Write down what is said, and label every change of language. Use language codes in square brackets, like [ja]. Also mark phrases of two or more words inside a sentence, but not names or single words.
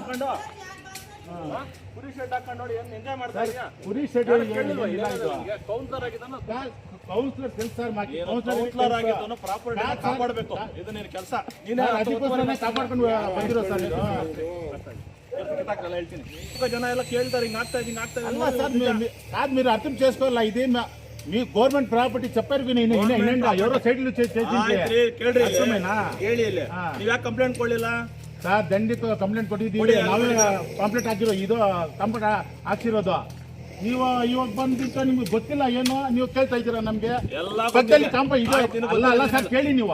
[kn] ಕುರಿ ಶೆಡ್ ಹಾಕೊಂಡು ನೋಡಿ ಎಂಜಾಯ್ ಮಾಡ್ತಾ ಇದೀಯಾ? ಕುರಿ ಶೆಡ್ ಕೌನ್ಸಿಲರ್ ಆಗಿದ್ದಾನ, ಕೌನ್ಸಿಲರ್ ಕೆಲಸ ಕೌನ್ಸಿಲರ್ ಆಗಿದ್ದಾನು ಪ್ರಾಪರ್ಟಿ ಕಾಪಾಡಬೇಕು. ಇದು ನಿನ್ನ ಕೆಲಸ. ನೀನೇ ಕಾಪಾಡ್ಕೊಂಡು ಬಂದಿರೋ ಸರ್. ಹೇಳ್ತೀನಿ, ಜನ ಎಲ್ಲ ಕೇಳ್ತಾರೆ ಹಿಂಗ್ ಆಗ್ತಾ ಇದೆ. [te] అలా సార్ మీరు అర్థం చేసుకోవాలా. ఇది మీ గవర్నమెంట్ ప్రాపర్టీ చెప్పారు. ఎవరో సైడ్లు [kn] ಕೇಳ್ರಿ, ನೀವ್ ಯಾಕೆ ಕಂಪ್ಲೇಂಟ್ ಕೊಡ್ಲಿಲ್ಲ ಸರ್? ದಂಡಿತ ಕಂಪ್ಲೇಂಟ್ ಕೊಟ್ಟಿದ್ದೀವಿ. ನಾವೇ ಕಂಪ್ಲೇಂಟ್ ಹಾಕಿರೋ, ಇದು ಕಂಪ್ಲೇಂಟ್ ಹಾಕ್ಸಿರೋದು. ನೀವು ಇವಾಗ ಬಂದಿತ್ತು, ನಿಮ್ಗೆ ಗೊತ್ತಿಲ್ಲ ಏನು ನೀವು ಕೇಳ್ತಾ ಇದ್ದೀರಾ ನಮ್ಗೆ? ಪಕ್ಕದಲ್ಲಿ ಕಾಂಪ ಇದೆ ಅಲ್ಲ ಸರ್, ಕೇಳಿ ನೀವು.